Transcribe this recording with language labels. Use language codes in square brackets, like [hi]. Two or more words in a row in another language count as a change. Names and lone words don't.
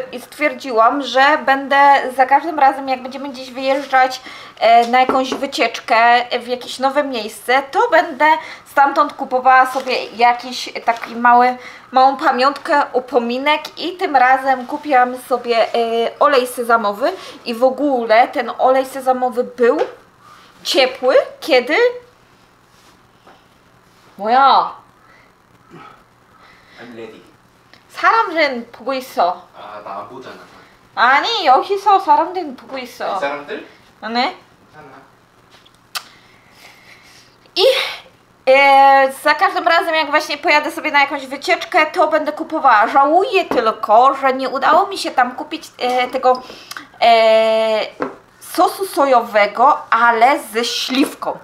[pl] i stwierdziłam, że będę za każdym razem, jak będziemy gdzieś wyjeżdżać na jakąś wycieczkę w jakieś nowe miejsce, to będę stamtąd kupowała sobie jakiś taki małą pamiątkę, upominek i tym razem kupiłam sobie olej sezamowy i w ogóle ten olej sezamowy był ciepły, kiedy 뭐야? [en] I'm ready. [ko] 사람들은 보고 있어. 아, 나 안 보잖아. 아니, 여기서 사람들은 보고 이 있어. 사람들? 네? 하나. [pl] I za każdym razem, jak właśnie pojadę sobie na jakąś wycieczkę, to będę kupowała. Żałuję tylko, że nie udało mi się tam kupić tego sosu sojowego, ale ze śliwką.